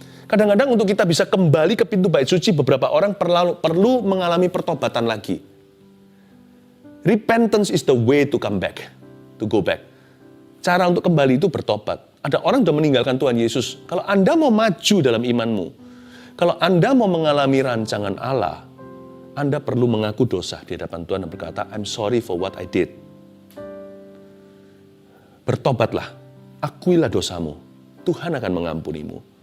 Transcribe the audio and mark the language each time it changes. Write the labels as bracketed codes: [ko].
[id] Kadang-kadang untuk kita bisa kembali ke pintu bait suci, beberapa orang perlu mengalami pertobatan lagi. [en] Repentance is the way to come back, to go back. [id] Cara untuk kembali itu bertobat. Ada orang sudah meninggalkan Tuhan Yesus. Kalau Anda mau maju dalam imanmu, kalau Anda mau mengalami rancangan Allah, Anda perlu mengaku dosa di hadapan Tuhan dan berkata, [en] I'm sorry for what I did. [id] Bertobatlah, akuilah dosamu. Tuhan akan mengampunimu.